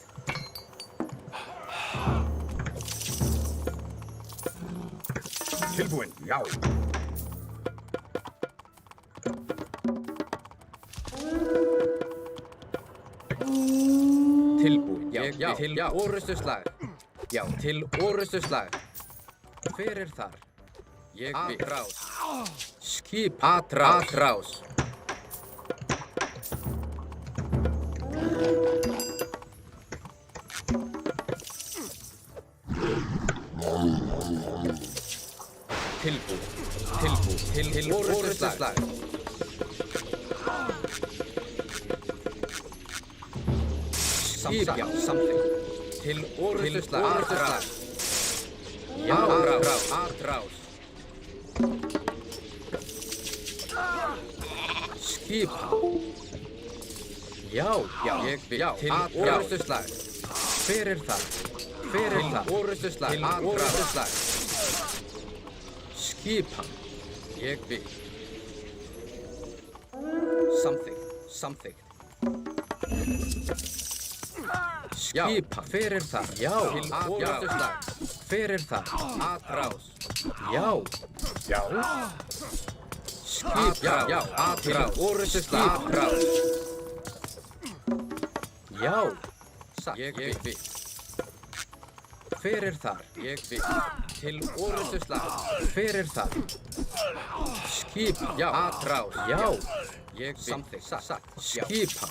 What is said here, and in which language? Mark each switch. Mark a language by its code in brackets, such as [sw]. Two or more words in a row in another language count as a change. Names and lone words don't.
[is] Tilbúin. Já. Tilbúin. Já, til orustuslag. Já, til orustuslag. Hver er þar? Ég vil. Atrás. Skip. Atrás. Tilbúin. Til orustuslag. Skip. Já, samþykkt. Til orustuslag. Atrás. Já, atrás. Skipa. Já, ég vil. Til orustuslag. Hver er það? Orustuslag. Til orustuslag. Skipa. Ég vil. Samþykkt. Skipa. Hver er það? Já, til orustuslag. Hver er það? Atrás. Já. Skip. Já, atrás. Orustuslag. Atrás. Já. Ég vil. Hver er þar? Ég vil. Til orustuslag. Hver er þar? Skip. Já, atrás. Já. Ég vil. Samþykkt. Skipan.